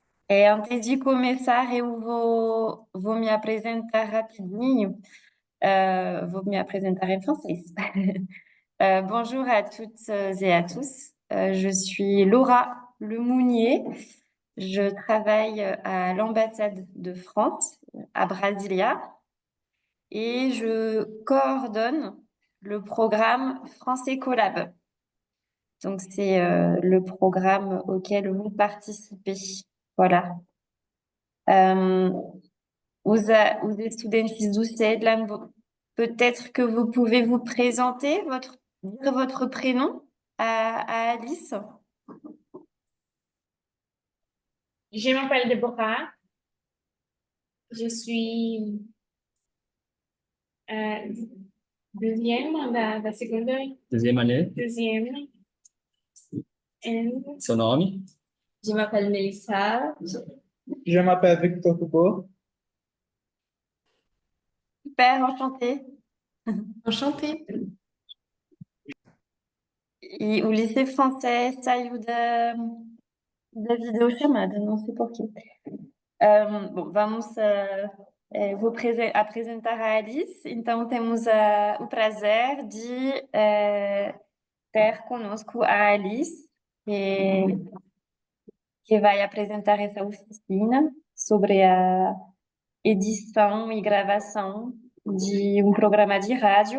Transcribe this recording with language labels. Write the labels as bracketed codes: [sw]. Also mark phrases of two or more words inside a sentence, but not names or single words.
[pt] Antes de começar, eu vou me apresentar rapidinho. Vou me apresentar em francês. [fr] Bonjour à toutes et à tous. Je suis Laura Lemounier. Je travaille à l'ambassade de France à Brasilia et je coordonne le programme Français Collab. Donc, c'est le programme auquel vous participez. Voilà. [pt] Os estudantes do CEDLAN, [fr] peut-être que vous pouvez vous présenter, dire votre prénom à Alice. Je m'appelle Deborah. Je suis deuxième [pt] da segunda. [fr] Deuxième année. Deuxième. And [pt] Seu nome? [fr] je m'appelle Melissa. Je m'appelle Victor Hugo. Super, enchantée. Enchantée. [pt] E o Lycée Français saiu da videochamada, não sei porquê. Bom, vamos vou apresentar a Alice. Então, temos o prazer de ter conosco a Alice, que vai apresentar essa oficina sobre a edição e gravação de um programa de rádio.